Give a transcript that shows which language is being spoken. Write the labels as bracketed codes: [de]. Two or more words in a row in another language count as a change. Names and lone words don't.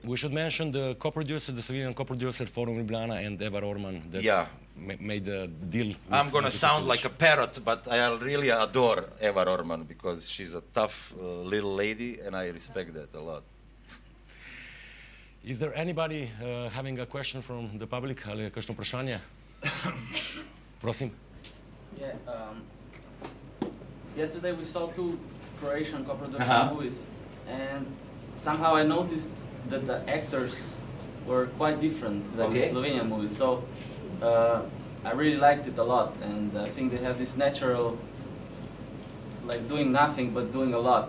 [en] We should mention the co-producer, the Slovenian co-producer, Forum Ljubljana, and Eva Orman, that made the deal. I'm going to sound like a parrot, but I really adore Eva Orman because she's a tough little lady, and I respect that a lot. Is there anybody having a question from the public? [sl] Ali kakšno vprašanje? Prosim. [en] Yeah, yesterday we saw 2 Croatian co-production movies, and somehow I noticed that the actors were quite different than the Slovenian movies. So I really liked it a lot, and I think they have this natural, like doing nothing but doing a lot.